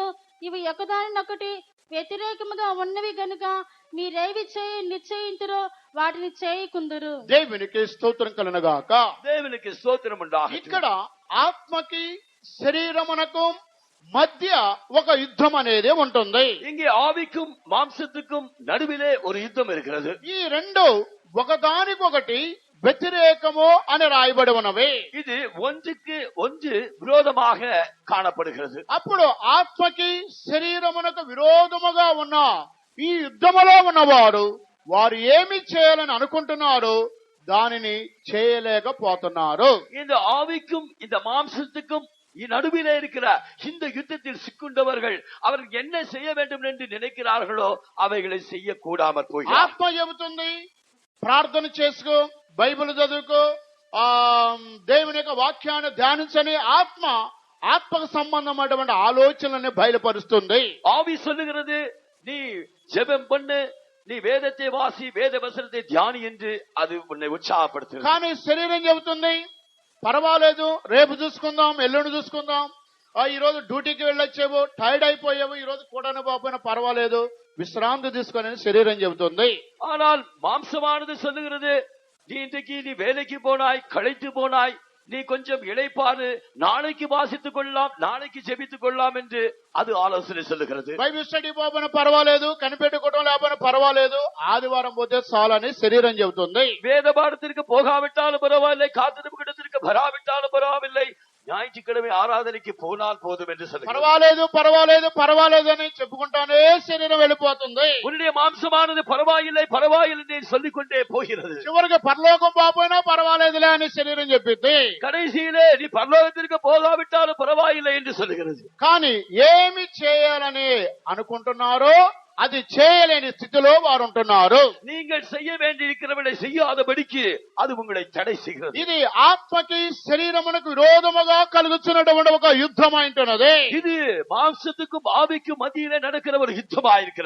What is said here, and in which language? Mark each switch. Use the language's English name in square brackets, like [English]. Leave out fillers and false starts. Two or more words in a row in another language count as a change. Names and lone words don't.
[Telugu] ఇవి ఒకదానినొకటి వ్యతిరేకముగా ఉన్నవి గనుక మీరేవి నిశ్చయింతురో వాటిని చేయకుందురు. దేవునికి స్తోత్రం కలుగునుగాక. దేవునికి స్తోత్రం ఉండాలి. ఇక్కడ ఆత్మకి శరీరమునకు మధ్య ఒక యుద్ధం అనేది ఉంటుంది. [Tamil] இங்கே ஆவிக்கும் மாம்சத்துக்கும் நடுவிலே ஒரு யுத்தம் இருக்கிறது. [Telugu] ఈ రెండు ఒకదానికొకటి వ్యతిరేకము అని రాయబడి ఉన్నవి. [Tamil] இது ஒன்றுக்கு ஒன்று விரோதமாக காணப்படுகிறது. [Telugu] అప్పుడు ఆత్మకి శరీరమునకు విరోధముగా ఉన్న ఈ యుద్ధములో ఉన్నవారు వారు ఏమి చేయాలని అనుకుంటున్నారు దానిని చేయలేకపోతున్నారు. [Tamil] இந்த ஆவிக்கும் இந்த மாம்சத்துக்கும் நடுவிலே இருக்கிற இந்த யுத்தத்தில் சிக்குண்டவர்கள் அவர்கள் என்ன செய்ய வேண்டும் என்று நினைக்கிறார்களோ அவைகளை செய்ய கூடாமற் போகிறார்கள். [Telugu] ఆత్మ చెబుతుంది ప్రార్థన చేసుకో, బైబిల్ చదువుకో, దేవుని యొక్క వాక్యాన్ని ధ్యానించని ఆత్మకు సంబంధమైనటువంటి ఆలోచనల్ని బయలుపరుస్తుంది. [Tamil] ஆவி சொல்லுகிறது நீ ஜெபம் பண்ணு, நீ வேதத்தை வாசி, வேத வசனத்தை தியானி என்று அது உன்னை உற்சாகப்படுத்துகிறது. [Telugu] కానీ శరీరం చెబుతుంది పర్వాలేదు, రేపు చూసుకుందాం, ఎల్లుండి చూసుకుందాం, ఈ రోజు డ్యూటీకి వెళ్ళొచ్చేవో, టైర్డ్ అయిపోయావు, ఈ రోజు కూడా పోయినా పర్వాలేదు, విశ్రాంతి తీసుకొని శరీరం చెబుతుంది. [Tamil] ஆனால் மாம்சமானது சொல்லுகிறது நீ இன்றைக்கு நீ வேலைக்கு போனாய், களைத்து போனாய், நீ கொஞ்சம் இளைப்பாறு, நாளைக்கு வாசித்துக் கொள்ளலாம், நாளைக்கு ஜெபித்துக் கொள்ளலாம் என்று அது ஆலோசனை சொல்லுகிறது. [English] Bible study [Telugu] పోయినా పర్వాలేదు, కనిపెట్టుకోవడం లేకపోయినా పర్వాలేదు, ఆదివారం పోతే చాలని శరీరం చెబుతుంది. [Tamil] வேத பாடத்திற்கு போகாவிட்டாலும் பரவாயில்லை, காத்திருப்பு கிடத்திற்கு வராவிட்டாலும் பரவாயில்லை, ஞாயிற்றுக்கிழமை ஆராதனைக்கு போனால் போதும் என்று சொல்லுகிறது. [Telugu] పర్వాలేదు పర్వాలేదు పర్వాలేదు అని చెప్పుకుంటానే శరీరం వెళ్ళిపోతుంది. [Tamil] உன்னுடைய மாம்சமானது பரவாயில்லை பரவாயில்லை என்று சொல்லிக் கொண்டே போகிறது. [Telugu] చివరికి పరలోకం పోయినా పర్వాలేదులే అని శరీరం చెప్పింది. [Tamil] கடைசியிலே நீ பரலோகத்திற்கு போகாவிட்டாலும் பரவாயில்லை என்று சொல்லுகிறது. [Telugu] కానీ ఏమి చేయాలని అనుకుంటున్నారో అది చేయలేని స్థితిలో వారు ఉంటున్నారు. [Tamil] நீங்கள் செய்ய வேண்டியிருக்கிறவளை செய்யாதபடிக்கு அது உங்களை தடை செய்கிறது. [Telugu] ఇది ఆత్మకి శరీరమునకు విరోధముగా కలుగుతున్నటువంటి ఒక యుద్ధం అంటున్నది. [Tamil] இது மாம்சத்துக்கும் ஆவிக்கும் மத்தியிலே நடக்கிற ஒரு யுத்தமாயிருக்கிறது.